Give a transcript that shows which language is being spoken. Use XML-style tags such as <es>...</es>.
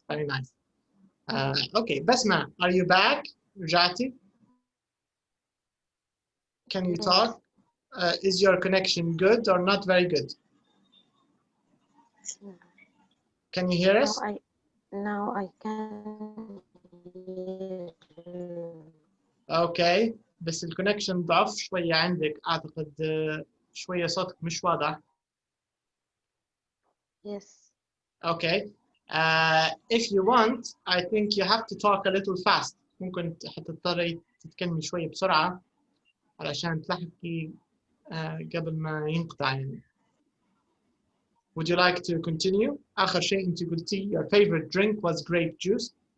<en>Very nice. Okay, Basma, are you back? Rajati? Can you talk? Is your connection good or not very good? Can you hear us? Now I can hear you.</en> <ar>اوكي بس الكونكشن ضعف شويه عندك اعتقد شويه صوتك مش واضح.</ar> <en>Yes. Okay. If you want, I think you have to talk a little fast.</en> <ar>ممكن حتضطري تتكلمي شوية بسرعة علشان تلحقي قبل ما ينقطع يعني.</ar> <en>Would you like to continue?</en> <ar>آخر شيء أنت قلتي</ar> <en>your favorite drink was grape juice.</en>